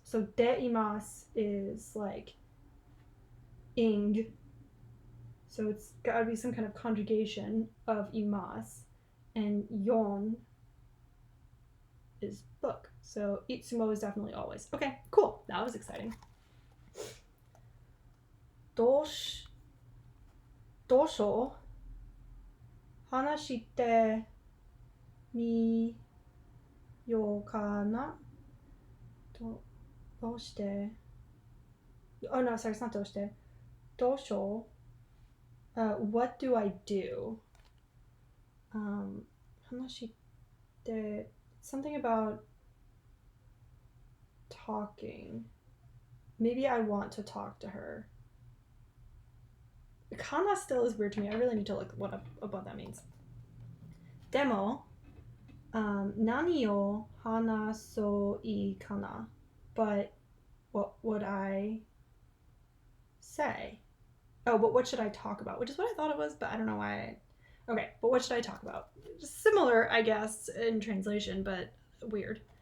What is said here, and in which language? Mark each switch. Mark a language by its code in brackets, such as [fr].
[en] So, de imasu is like ing. So it's gotta be some kind of conjugation of imas, and yon is book. So itsumo is definitely always. Okay, cool. That was exciting. [ja] どうしよう話してみようかなどうして [en] Oh no, sorry, it's not [ja] どうしてどうしよう [en] what do I do? [ja] 話して [en] something about talking. Maybe I want to talk to her. Kana still is weird to me. I really need to look what that means. [ja] でも、何を話そういいかな [en] But what would I say? Oh, but what should I talk about? Which is what I thought it was, but I don't know why. Okay, but what should I talk about? Similar, I guess, in translation, but weird.